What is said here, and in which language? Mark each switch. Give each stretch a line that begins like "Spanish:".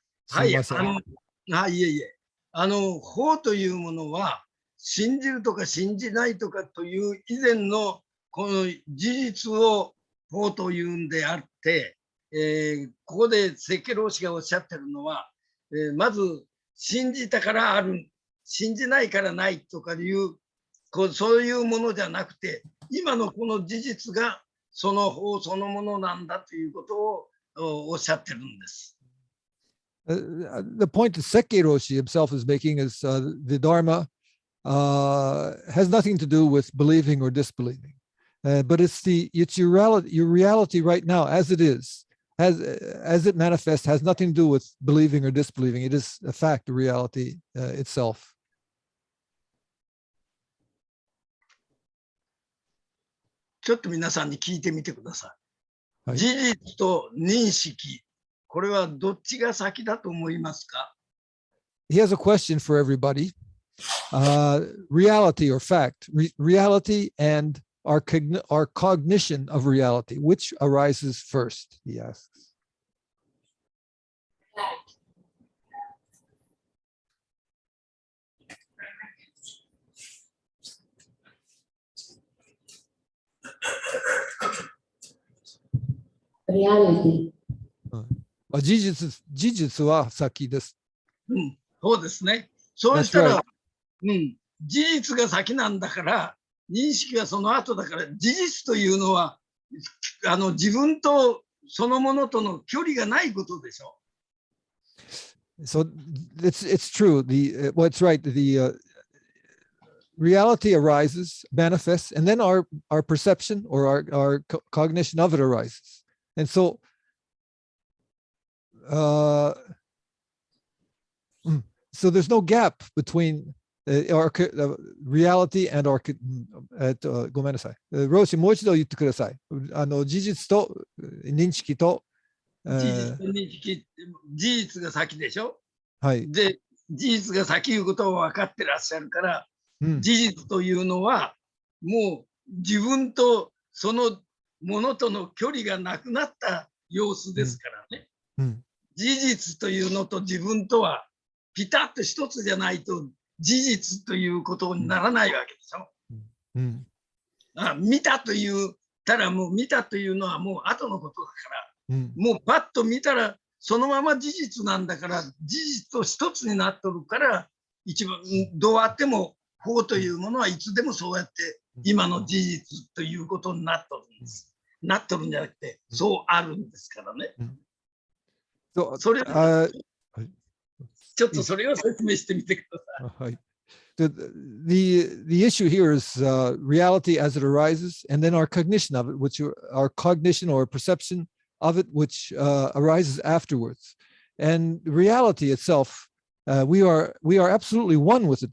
Japanese: はい、いえいえ、法というものは信じるとか信じないとかという以前のこの事実を法というんであって、ここで設計老師がおっしゃってるのは、まず信じたからある、信じないからないとかいうそういうものじゃなくて、今のこの事実がその法そのものなんだということをおっしゃってるんです。
English: The point that Sensei Roshi himself is making is the Dharma has nothing to do with believing or disbelieving, but it's your reality right now as it is, as it manifests, has nothing to do with believing or disbelieving. It is a fact, the reality itself.
Japanese: ちょっと皆さんに聞いてみてください。はい、事実と認識、これはどっちが先だと思いますか？
English: He has a question for everybody. Reality or fact, reality and our cognition of reality, which arises first, he asks. Reality.
Japanese: 事実は先です。そうですね。そうしたら、事実が先なんだから、認識がその後だから、事実というのは自分とそのものとの距離がないことでしょ。
English: So it's true. It's right. The reality arises, manifests, and then our perception or our cognition of it arises. And so, so there's no gap between reality and our
Japanese: ごめんなさい。ローシ、もう一度言ってください。事実と認識と、事実と認識、事実が先でしょ。はい。で、事実が先いうことを分かってらっしゃるから、うん、事実というのは、もう自分とそのものとの距離がなくなった様子ですからね。うん、事実というのと自分とはピタッと一つじゃないと事実ということにならないわけでしょ。うん、見たというたらもう見たというのはもう後のことだから、うん、もうパッと見たらそのまま事実なんだから、事実と一つになっとるから、一番どうあっても法というものはいつでもそうやって今の事実ということになっとるんです。なっとるんじゃなくて、そうあるんですからね。それをちょっとそれを説明してみてください。はい。
English: The issue here is reality as it arises, and then our cognition of it, which our cognition or perception of it, which arises afterwards. And reality itself, we are absolutely one with it.